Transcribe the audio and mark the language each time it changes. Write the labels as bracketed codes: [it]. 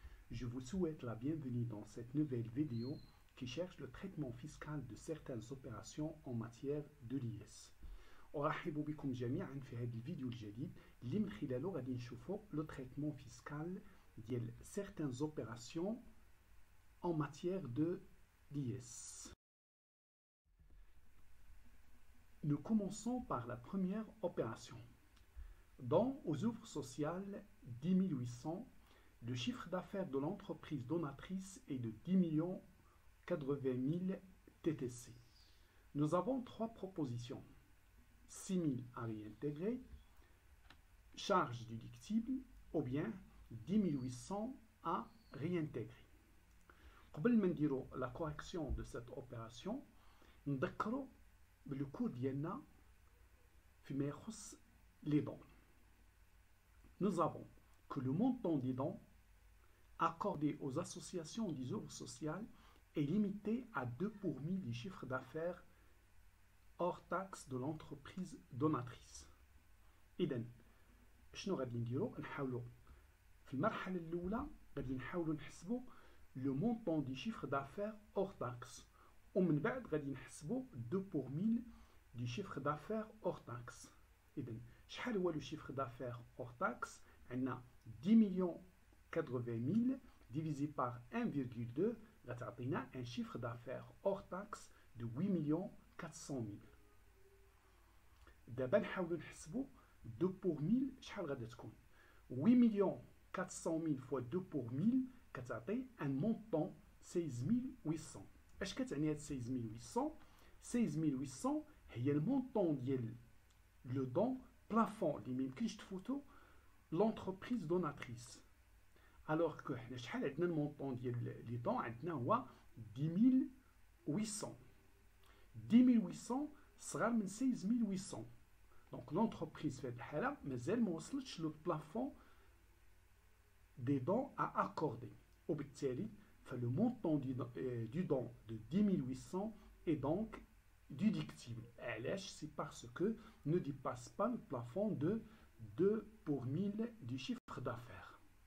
[fr] Je vous souhaite la bienvenue dans cette nouvelle vidéo qui cherche le traitement fiscal de certaines opérations en matière de l'IS. [ar] أرحب بكم جميعا في هذه الفيديو الجديد اللي من خلاله غادي نشوفوا [fr] le traitement fiscal [ar] ديال [fr] certaines opérations en matière de l'IS. Nous commençons par la première opération. Dans aux œuvres sociales 10 800, le chiffre d'affaires de l'entreprise donatrice est de 10 80 000 TTC. Nous avons trois propositions. 6 000 à réintégrer, charge déductible ou bien 10 800 à réintégrer. [ar] قبل ما نديرو [fr] la correction de cette opération, [ar] نذكروا بالcours ديالنا فيما يخص [fr] les dons. Nous avons que le montant des dons accordé aux associations des œuvres sociales est limité à 2 pour 1000 du chiffre d'affaires hors taxe de l'entreprise donatrice. [ar] إذن شنو غادي نديرو؟ نحاولوا في المرحلة الأولى غادي نحاولوا نحسبوا [fr] le montant du chiffre d'affaires hors taxe [ar] ومن بعد غادي نحسبوا [fr] 2 pour 1000 du chiffre d'affaires hors taxe. [ar] إذن شحال هو [fr] le chiffre d'affaires hors taxe؟ [ar] عندنا [fr] 10 80 000 divisé par 1,2 [ar] غتعطينا [fr] un chiffre d'affaires hors taxe de 8 400 000. [ar] دابا نحاولوا نحسبوا 2 pour 1000 شحال غادي تكون؟ 8 400 000 [fr] fois 2 pour 1000 [ar] كتعطي [fr] un montant 16 800. [ar] اش كتعني هاد 16 800؟ 16 800 هي المونطون ديال لو دون بلافون اللي ميمكنش تفوتو [fr] l'entreprise donatrice. alors que [ar] حنا شحال عندنا المونطون ديال لي دون؟ عندنا هو 10 800. 10 800 صغار من 16 800. دونك [fr] l'entreprise [ar] في هاد الحالة مازال ما وصلتش لو بلافون [fr] des dons à accorder. [ar] وبالتالي [fr] le montant du don de 10 800 est donc déductible. C'est parce que ne dépasse pas le plafond de 2 pour 1000 du chiffre d'affaires.